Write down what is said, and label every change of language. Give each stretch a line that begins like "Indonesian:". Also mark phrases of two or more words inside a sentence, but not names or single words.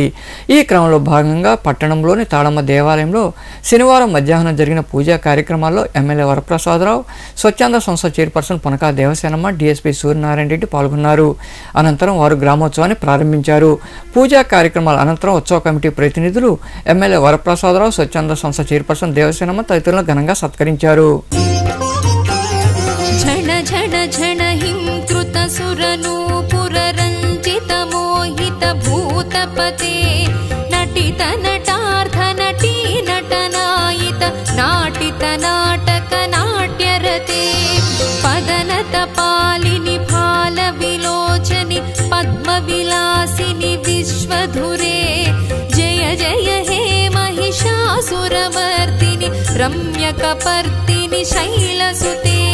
Telugu: ఈ క్రమంలో భాగంగా పట్టణంలోని తాళమ్మ దేవాలయంలో శనివారం మధ్యాహ్నం జరిగిన పూజా కార్యక్రమాల్లో ఎమ్మెల్యే వరప్రసాదరావు, స్వచ్ఛంద సంస్థ చైర్పర్సన్ పునకా దేవసేనమ్మ, డీఎస్పీ సూర్యనారాయణ రెడ్డి పాల్గొన్నారు. అనంతరం వారు గ్రామోత్సవాన్ని ప్రారంభించారు. పూజా కార్యక్రమాల అనంతరం ఉత్సవ కమిటీ ప్రతినిధులు ఎమ్మెల్యే వరప్రసాదరావు, స్వచ్ఛంద సంస్థ చైర్పర్సన్ దేవసేనమ్మ తదితరులను ఘనంగా సత్కరించారు.
Sanskrit: झण झण हिंकृत सुरनूपुर रंजित मोहित भूतपते नटित नटार्थ नटी नटनायित नाटित नाटक नाट्यरते पदनत पालिनि भाल विलोचनि पद्म विलासिनि विश्वधुरे जय जय हे महिषासुरमर्दिनि रम्यकपर्दिनि शैलसुते